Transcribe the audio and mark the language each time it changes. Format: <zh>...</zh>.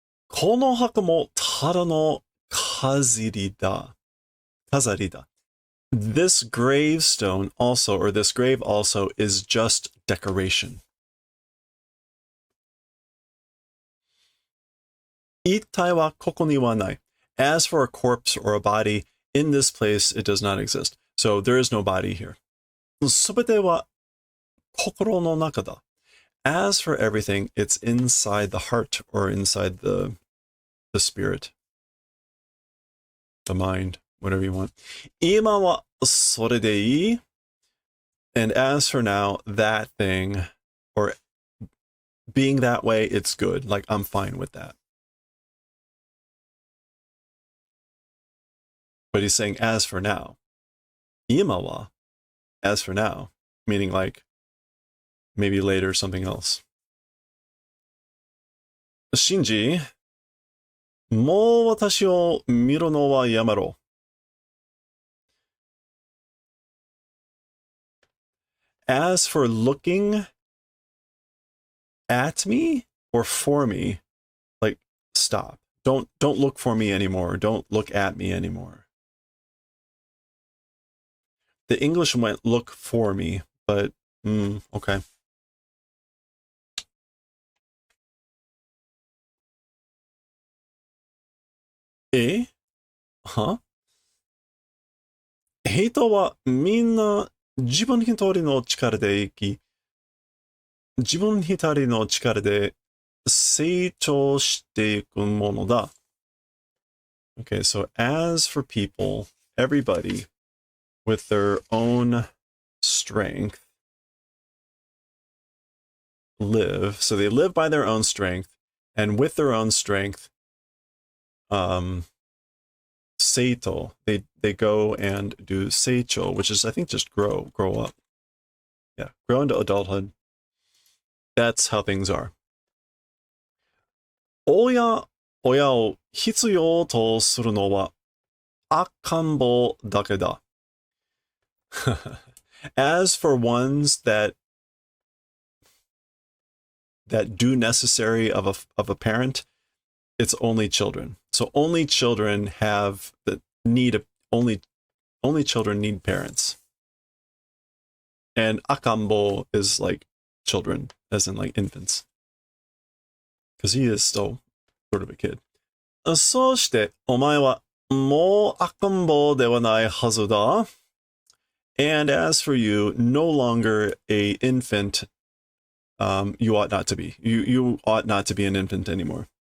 <ja>この墓もただの飾りだ.</ja> <en>This gravestone also, or this grave also, is just decoration.</en> <ja>一体はここにはない。</ja> <en>As for a corpse or a body, in this place it does not exist. So there is no body here.</en> <ja>すべては心の中だ.</ja> <en>As for everything, it's inside the heart or inside the spirit, the mind, whatever you want.</en> <ja>今はそれでいい.</ja> <en>And as for now, that thing, or being that way, it's good. Like, I'm fine with that. But he's saying, as for now. 今は, as for now, meaning like, maybe later something else.</en> <ja>シンジ、もう私を見るのはやめろ.</ja> <en>As for looking at me or for me, like, stop. Don't look for me anymore. Don't look at me anymore. The English went look for me, but okay. Huh?</en> <ja>人はみんな自分一人の力で生き、自分一人の力で成長していくものだ.</ja> <en>Okay, so as for people, everybody with their own strength live. So they live by their own strength, and with their own strength, seito, they go and do seicho, which is, I think, just grow up. Yeah, grow into adulthood. That's how things are.</en> <ja>親を必要とするのは赤ん坊だけだ.</ja> <en>As for ones that do necessary of a parent, it's only children. So only children have the need only children need parents. And akambo is like children, as in like infants. Because he is still sort of a kid.</en> <ja>そうしてお前はもう赤ん坊ではないはずだ.</ja> <en>And as for you, no longer a infant, you ought not to be. You ought not to be an infant anymore.</en>